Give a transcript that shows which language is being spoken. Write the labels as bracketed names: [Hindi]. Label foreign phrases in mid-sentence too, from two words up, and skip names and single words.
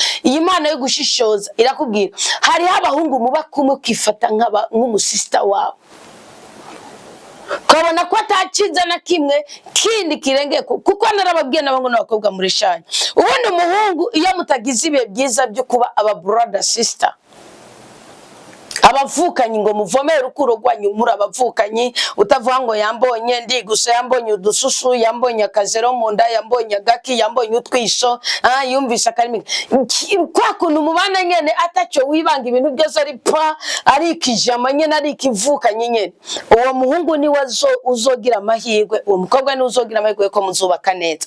[Rundi] Iyi Mana yo gushishoza irakubwira hariho abahungu muba kumwe ukifata nk'umusista wawe, kabona ko atakiza na kimwe kindi kirengeye, kuko narababwiye n'abahungu n'abakobwa muri shanya. Ubundi umuhungu iyo mutagize ibihe byiza byo kuba aba [English] brother sister, [Rundi] abavukanye ngo muvomere urukuro rwanyu muri abavukanye, utavuga ngo yambonye ndi gusa, yambonye udususu, yambonye akazero mu nda, yambonye agaki, yambonye utwiso, yumvise akarimi. Kwa kuntu mubana nyene atacyo wibanga ibintu byose ari ikijama nyene, ari ikivukanye nyene, uwo muhungu ni uzogira amahirwe, uwo mukobwa ni uzogira amahirwe ko muzubaka neza.